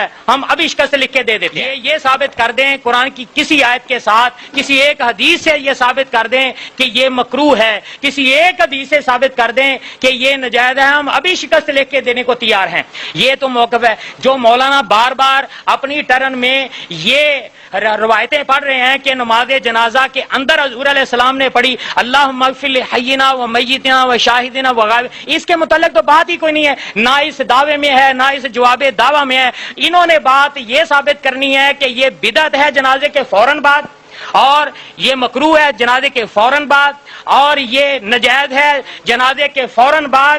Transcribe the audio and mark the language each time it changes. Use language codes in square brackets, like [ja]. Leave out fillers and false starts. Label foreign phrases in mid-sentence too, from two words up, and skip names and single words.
[ur] ہم اب اشکست لکھ کے دے دیتے ہیں. یہ ثابت کر دیں قرآن کی کسی آیت کے ساتھ, کسی ایک حدیث سے یہ ثابت کر دیں کہ یہ مکروہ ہے, کسی ایک حدیث سے ثابت کر دیں کہ یہ ناجائز ہے. ہم ابھی شکست لکھ کے دینے کو تیار ہیں. یہ تو موقف ہے جو مولانا بار بار اپنی ٹرن میں یہ روایتیں پڑھ رہے ہیں کہ نماز جنازہ کے اندر حضور علیہ السلام نے پڑھی [ar] اللہم اغفر لحینا و میتنا و شاہدنا و غائب. [ur] اس کے متعلق تو بات ہی کوئی نہیں ہے, نہ اس دعوے میں ہے نہ اس جواب دعویٰ میں ہے. انہوں نے بات یہ ثابت کرنی ہے کہ یہ بدعت ہے جنازے کے فوراً بعد, اور یہ مکروہ ہے جنازے کے فوراً بعد, اور یہ ناجائز ہے جنازے کے فوراً بعد.